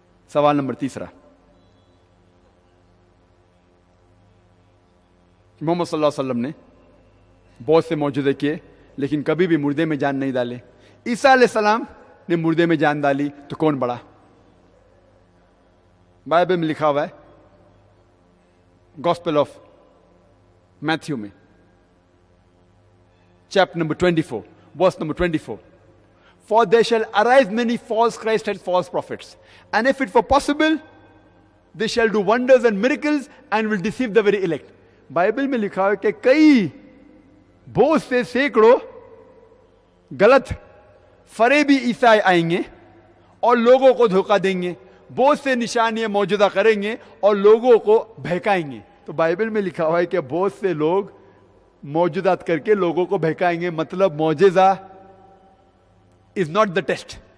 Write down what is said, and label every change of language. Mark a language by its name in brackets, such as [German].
[Hindi] सवाल नंबर 3, मोहम्मद सल्लल्लाहु अलैहि वसल्लम ने बहुत से मौजूदे किए लेकिन कभी भी मुर्दे में जान नहीं डाले। ईसा अलैहिस्सलाम ने मुर्दे में जान डाली, तो कौन बड़ा? बाइबल में लिखा हुआ है गॉस्पेल ऑफ मैथ्यू में chapter number 24 verse number 24, [English] for there shall arise many false Christ and false prophets, and if it were possible they shall do wonders and miracles and will deceive the very elect. [Hindi] Bible में लिखा है कि कई बहुत से सैकड़ों गलत फरेबी ईसाई आएंगे और लोगों को धोखा देंगे, बहुत से निशानियां मौजूदा करेंगे और लोगों को बहकाएंगे। तो बाइबल में लिखा हुआ है कि बहुत से लोग मौजूदात करके लोगों को बहकाएंगे, मतलब मौजज़ा [English] Is not the test.